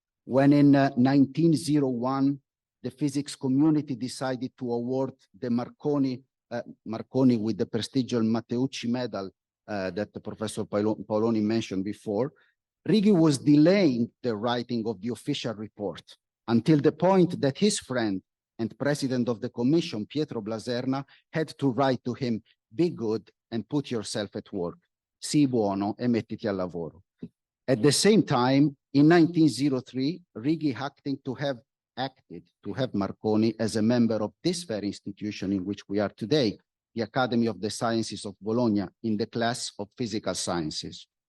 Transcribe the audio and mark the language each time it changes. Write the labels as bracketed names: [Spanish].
[English] When in 1901, the physics community decided to award the Marconi with the prestigious Matteucci Medal that Professor Paoloni mentioned before, Righi was delaying the writing of the official report until the point that his friend and president of the commission, Pietro Blaserna, had to write to him, "Be good and put yourself at work. [Italian] Sii buono e mettiti al lavoro." [English] At the same time, in 1903, Righi acted to have Marconi as a member of this very institution in which we are today, the Academy of the Sciences of Bologna, in the class of physical sciences.